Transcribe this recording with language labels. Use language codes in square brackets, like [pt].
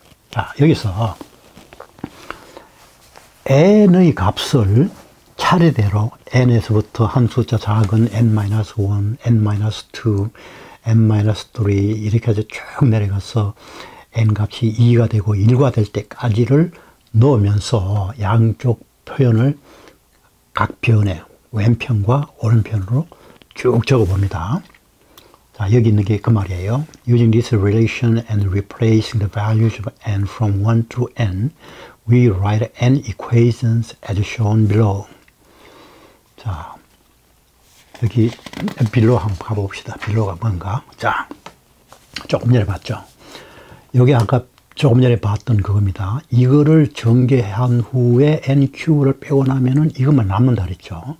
[ko] 자, 여기서 n의 값을 차례대로 n에서부터 한 숫자 작은 n-1, n-2, n-3 이렇게 해서 쭉 내려가서 n 값이 2가 되고 1가 될 때까지를 넣으면서 양쪽 표현을 각 변에 왼편과 오른편으로 쭉 적어봅니다. 자, 여기 있는 게 그 말이에요. [en] Using this relation and replacing the values of n from 1 to n, we write n equations as shown below. [ko] 자, 여기 below 한번 가봅시다. below가 뭔가. 자, 조금 전에 봤죠. 여기 아까 조금 전에 봤던 그겁니다. 이거를 전개한 후에 n 큐브를 빼고 나면은 이것만 남는다 그랬죠.